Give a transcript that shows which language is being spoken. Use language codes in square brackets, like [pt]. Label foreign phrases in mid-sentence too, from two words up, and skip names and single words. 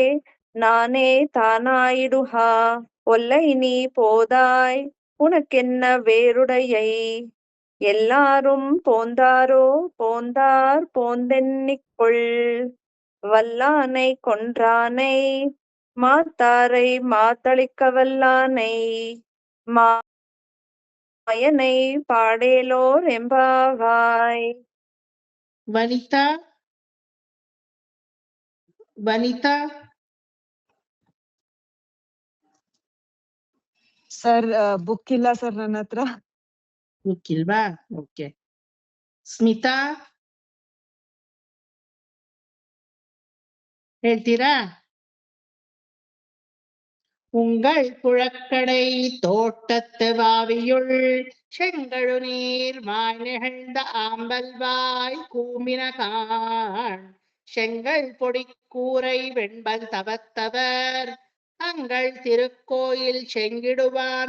[ta] நானே தானாயிடுகா ஒல்லை நீ போதாய் உனக்கென்ன வேறுடையை எல்லாரும் போந்தாரோ போந்தார் போந்தெண்ணிக்கொள் வல்லானை கொன்றானை மாத்தாரை மாத்தளிக்க வல்லானை மாயனை பாடேலோர் எம்பாவாய். [kn] ವನಿತಾ ವನಿತಾ ಸರ್ ಬುಕ್ ಇಲ್ಲ ಸರ್ ನನ್ನ ಹತ್ರ. ಗೊತ್ತಿಲ್ವಾ? ಓಕೆ. ಸ್ಮಿತಾ ಹೇಳ್ತೀರಾ? [ta] உங்கள் புழக்கடை தோட்டத்து வாவியுள் செங்கழு நீர் மாய் நிகழ்ந்த ஆம்பல்வாய் கூமினகான் செங்கல் பொடி கூரை வெண்பல் தவத்தவர் தங்கள் திருக்கோயில் செங்கிடுவான்